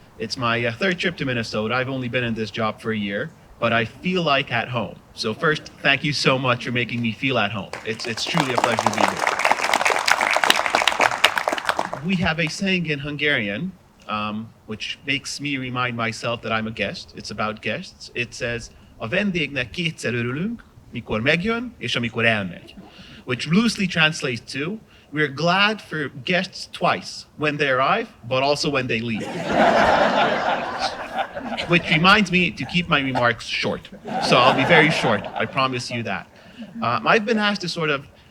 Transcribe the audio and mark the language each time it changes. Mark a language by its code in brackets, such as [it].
[en] It's my third trip to Minnesota. I've only been in this job for a year, but I feel like at home. So first, thank you so much for making me feel at home. It's truly a pleasure to be here. We have a saying in Hungarian, which makes me remind myself that I'm a guest. It's about guests. It says, [hu] a vendégnek kétszer örülünk, mikor megjön, és amikor elmegy. [en] Which loosely translates to, we're glad for guests twice, when they arrive, but also when they leave. Which reminds me to keep my remarks short. So I'll be very short, I promise you that. I've been asked to sort of